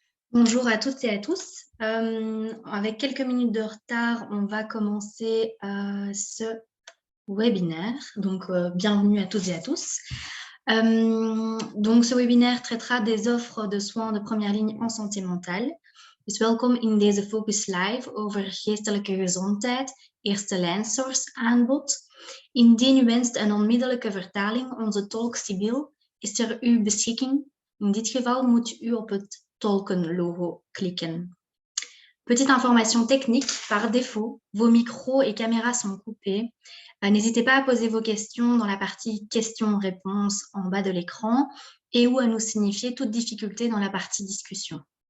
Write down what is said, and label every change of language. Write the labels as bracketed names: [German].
[French] Bonjour à toutes et à tous. Avec quelques minutes de retard, on va commencer ce webinaire. Donc, bienvenue à toutes et à tous. Donc, ce webinaire traitera des offres de soins de première ligne en santé mentale. [Dutch] Dus welkom in deze Focus Live over geestelijke gezondheid, eerste lijnsource-aanbod. Indien u wenst een onmiddellijke vertaling, onze tolk Sibyl is ter uw beschikking. In dit geval moet u op het tolken-logo klikken. [French] Petite information technique, par défaut, vos micros et caméras sont coupés. N'hésitez pas à poser vos questions dans la partie questions-réponses en bas de l'écran et ou à nous signifier toute difficulté dans la partie discussion.